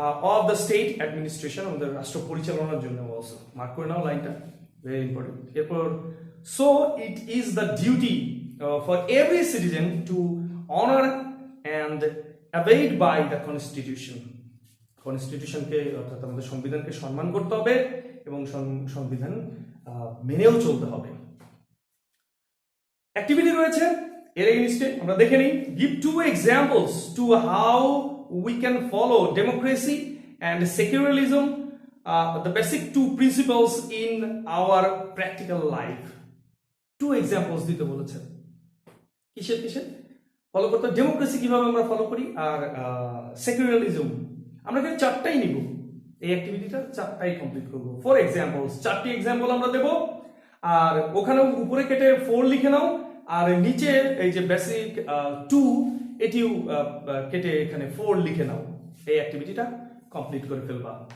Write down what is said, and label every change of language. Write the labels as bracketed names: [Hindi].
[English] of the state administration, [Bangla] আমাদের রাষ্ট্র পরিচালনার জন্য। অলসো মার্ক করে নাও লাইনটা, [English] Very important. এরপর so it is the duty for every citizen to honor and abide by the constitution. [Bangla] কনস্টিটিউশনকে, অর্থাৎ আমাদের সংবিধানকে সম্মান করতে হবে এবং সংবিধান মেনেও চলতে হবে। অ্যাক্টিভিটি রয়েছে এর এগেইনস্টে, আমরা দেখে নিই। [English] Give 2 examples to how we can follow democracy and secularism, the basic 2 principles in our practical life. [Bangla] 2 examples দিতে বলেছে। কিসের ফলো করতে? ডেমোক্রেসি কিভাবে আমরা ফলো করি, আর সেকুলারিজম। আমরা কিন্তু 4টাই নিব, এই অ্যাক্টিভিটিটা 4টাই কমপ্লিট করব। 4 examples, 4টি এক্সাম্পল আমরা দেব, আর ওখানে উপরে কেটে 4 লিখে নাও, আর নিচে এই যে বেসিক 2 এটিও কেটে এখানে 4 লিখে নাও, এই অ্যাক্টিভিটিটা কমপ্লিট করে ফেলবা।